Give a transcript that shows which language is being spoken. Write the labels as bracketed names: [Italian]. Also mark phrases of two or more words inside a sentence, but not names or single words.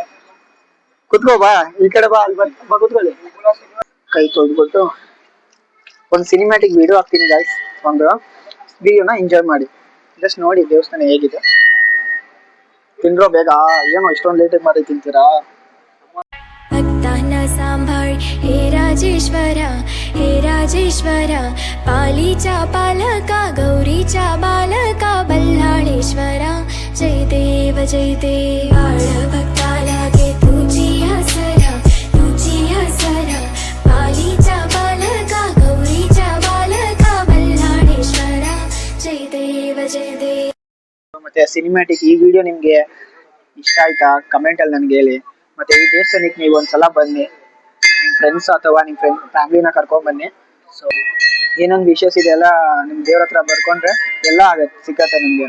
[Kannada] ಕುತ್ಕೋ ಬಾ, ಈ ಕಡೆ ಬಾ, ಅಲ್ಲಿ ಬಾ ಕುತ್ಕೊಳ್ಳಿ. ಕೈ ತೊಳ್ದ್ಬಿಟ್ಟು ಒಂದು [English] cinematic video [Kannada] ಹಾಕ್ತೀನಿ ಗೈಸ್. ಒಂದು ವಿಡಿಯೋನ ಎಂಜಾಯ್ ಮಾಡಿ. ಜಸ್ಟ್ ನೋಡಿ ದೇವಸ್ಥಾನ ಹೇಗಿದೆ. ತಿನ್ರೋ ಬೇಗ, ಏನೋ ಇಷ್ಟೊಂದು ಲೇಟಾಗಿ ಮಾಡಿ ತಿಂತೀರಾ. [Marathi] भक्तांना सांभाळ हे राजेश्वरा, हे राजेश्वरा, पालीचा पालका, गौरीचा बालका, बल्लाळेश्वरा, जय देव जय देव. बाळ भक्ताला घे तुझी आसरा, तुझी आसरा, पालीचा बालका, गौरीचा बालका, बल्लाळेश्वरा, जय देव जय देव. [Kannada] ಮತ್ತೆ ಸಿನಿಮ್ಯಾಟಿಕ್ ಈ ವಿಡಿಯೋ ನಿಮಗೆ ಇಷ್ಟ ಆಯ್ತಾ ಕಮೆಂಟ್ ಅಲ್ಲಿ ನನಗೆ ಹೇಳಿ. ಮತ್ತೆ ಈ ದೇವಸ್ಥಾನಕ್ಕೆ ನೀವು ಒಂದ್ಸಲ ಬನ್ನಿ, ನಿಮ್ಮ ಫ್ರೆಂಡ್ಸ್ ಅಥವಾ ನಿಮ್ಮ ಫ್ಯಾಮಿಲಿನ ಕರ್ಕೊಂಡ್ ಬನ್ನಿ. ಸೊ ಏನೊಂದು ವಿಶೇಷ ಇದೆ ಎಲ್ಲ ನಿಮ್ಮ ದೇವ್ರ ಹತ್ರ ಬರ್ಕೊಂಡ್ರೆ ಎಲ್ಲ ಸಿಗತ್ತೆ ನಿಮಗೆ.